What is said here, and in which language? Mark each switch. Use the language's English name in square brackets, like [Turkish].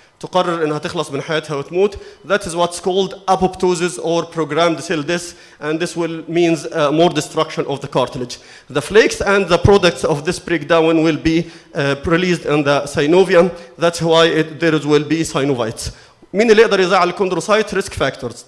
[Arabic] تقرر انها تخلص من حياتها وتموت. [English] That is what's called apoptosis or programmed cell death, and this will means more destruction of the cartilage. The flakes and the products of this breakdown will be released in the synovium. That's why there will be synovites. [Arabic] مين اللي يقدر يزعل الكوندروسايت؟ [English] risk factors.